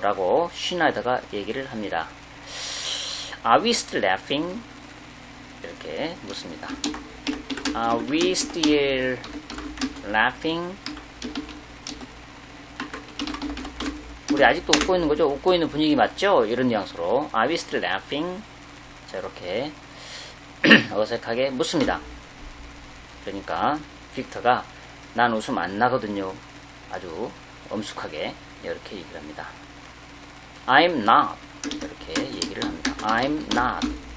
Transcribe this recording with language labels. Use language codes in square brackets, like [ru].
[ko] 라고 슈나이더가 얘기를 합니다. [en] Are we still laughing? [ko] 이렇게 묻습니다. [en] Are we still laughing? [ko] 우리 아직도 웃고 있는 거죠? 웃고 있는 분위기 맞죠? 이런 뉘앙스로 [en] Are we still laughing? [ko] 자, 이렇게 어색하게 묻습니다. 그러니까 빅터가 난 웃음 안 나거든요. 아주 엄숙하게 이렇게 얘기를 합니다. [en] I'm not. [ko] 이렇게 얘기를 합니다. [en] I'm not.